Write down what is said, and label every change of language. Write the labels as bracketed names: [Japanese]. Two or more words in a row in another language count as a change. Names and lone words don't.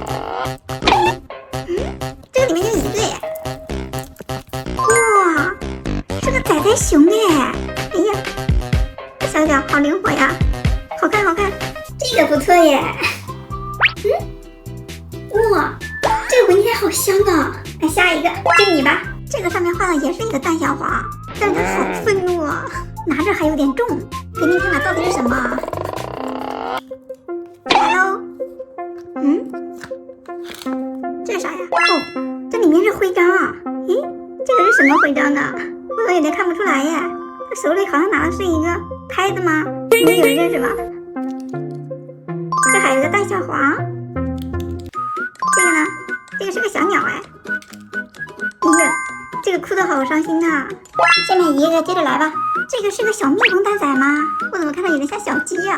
[Chinese] 這個裡面就1個耶。哇，是個仔仔熊耶！哎呀，這小腳好靈活呀，好看好看，這個不錯耶。哇，這個聞起來好香啊！那下一個就你吧，這個上面畫的也是一個蛋小黃，但是它好憤怒啊，拿着還有點重，給你看看到底是什麼。來嘍，這是啥呀？哦，這裡面是徽章啊。咦，這個是什麼徽章呢？我有點看不出來呀。他手裡好像拿的是一個拍子嗎？你们有人認識嗎？這還有一個蛋小黃。這個呢？這個是個小鳥哎。哎呀，這個哭得好傷心啊。下面一個接着來吧。這個是個小蜜蜂蛋仔嗎？我怎麼看着有點像小雞呀？